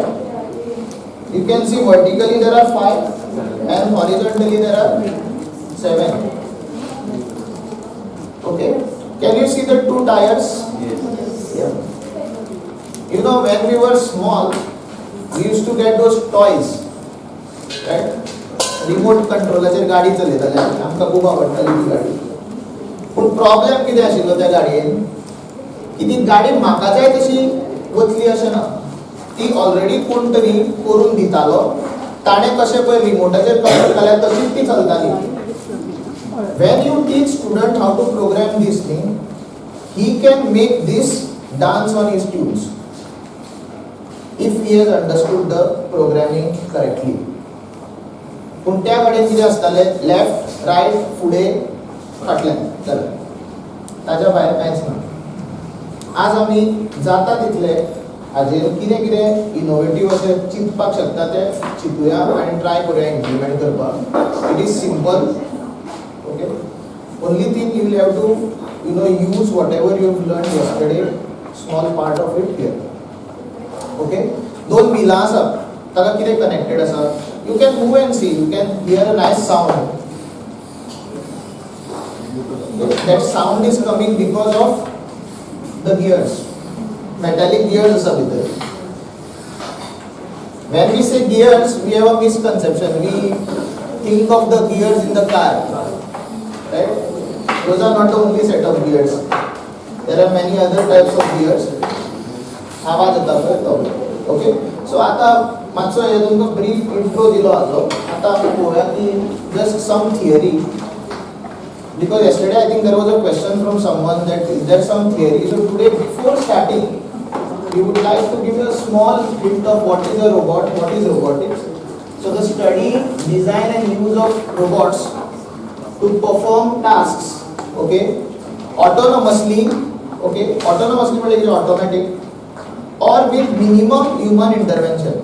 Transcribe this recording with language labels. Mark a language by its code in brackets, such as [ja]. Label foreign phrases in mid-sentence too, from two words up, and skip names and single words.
[en] You can see vertically there are 5 and horizontally there are 7. Okay. Can you see the 2 tires? Yes. Yeah. You know, when we were small, we used to get those toys, right? [kok] Remote controlaचेर गाडी चलयताले आमकां खूब आवडटाली ती गाडी. पूण प्रॉब्लेम कितें आशिल्लो त्या गाडयेन की ती गाडी म्हाका जाय तशी वतली अशें ना. ती ऑलरेडी कोण तरी करून दितालो. ताणें कशें पळय रिमोटाचेर कंट्रोल केल्यार तशीच ती चलताली. [en] When you teach student how to program this thing, he can make this dance on his tunes if he has understood the programming correctly. [kok] पूण त्या कडेन कितें आसतालें लेफ्ट रायट फुडें फाटल्यान चल ताच्या भायर कांयच ना. आज आमी जाता तितले हाजेर कितें कितें इनोवेटीव अशें चिंतपाक शकता तें चिंतुया आनी ट्राय करुया इम्प्लिमेंट करपाक. [en] It is simple. Okay. Only thing you will have to use whatever you have learned yesterday, small part of it here. Okay. [kok] दोन बिलां आसा ताका कितें कनेक्टेड आसा. [en] You can move and see. You can hear a nice sound. That sound is coming because of the gears. Metallic gears [kok] asa bhitar. [en] When we say gears, we have a misconception. We think of the gears in the car, right? Those are not the only set of gears. There are many other types of gears. [kok] आवाज येता पळय तो. ओके. सो आता मातसो हे तुमकां [en] brief intro [kok] दिलो आसलो. आता आमी पळोवया की [en] just some theory. Because yesterday I think there was a question from someone that is there some theory. So today before starting, we would like to give you a small hint of what is a robot, what is robotics. So the study, design and use of robots to perform tasks, okay, autonomously, okay, autonomously means it is automatic, or with minimum human intervention.